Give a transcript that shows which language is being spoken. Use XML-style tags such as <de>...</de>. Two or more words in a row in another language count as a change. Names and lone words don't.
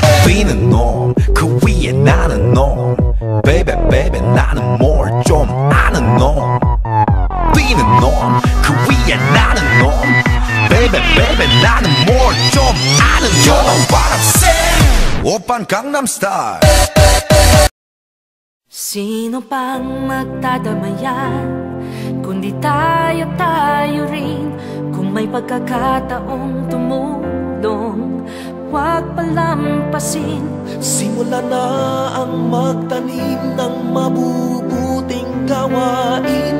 <ko>뛰는 놈 그 위에 나는 놈</ko> <en>Baby baby</en> <ko>나는 뭘 좀 아는 놈 뛰는 놈 그 위에 나는 놈</ko> <en>Baby baby</en> <ko>나는 뭘 좀 아는 놈</ko> <en>You know what I'm saying</en> <ko>오빤 강남스타일</ko> <tl>Sino pang magdadamayan kundi tayo rin. Kung may pagkakataong tumulong, huwag palampasin. Simula na ang magtanim ng mabubuting gawain.</tl>